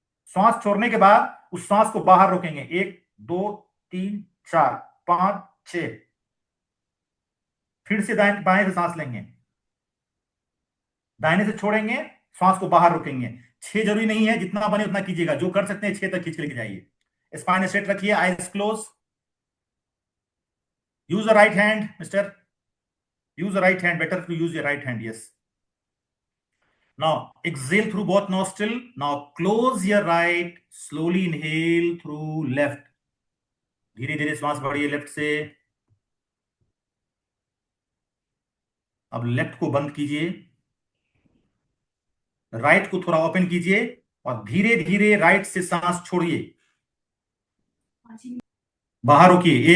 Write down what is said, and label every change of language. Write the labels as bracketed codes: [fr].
[hi] श्वास छोड़ने के बाद उस सांस को बाहर रोकेंगे, 1, 2, 3, 4, 5, 6। फिर से दाएं बाएं से सांस लेंगे, दाहिने से छोड़ेंगे, श्वास को बाहर रोकेंगे। 6 जरूरी नहीं है, जितना बने उतना कीजिएगा, जो कर सकते हैं 6 तक खींच के लेके जाइए। स्पाइन स्ट्रेट रखिए, [en] Eyes close. Use the right hand mister, use the right hand, better to use your right hand. Yes. Now exhale through both nostril. Now close your right, slowly inhale through left. [hi] धीरे धीरे श्वास बढ़िए left से। अब left को बंद कीजिए, right को थोड़ा ओपन कीजिए और धीरे धीरे राइट से सांस छोड़िए, बाहर रोकिए।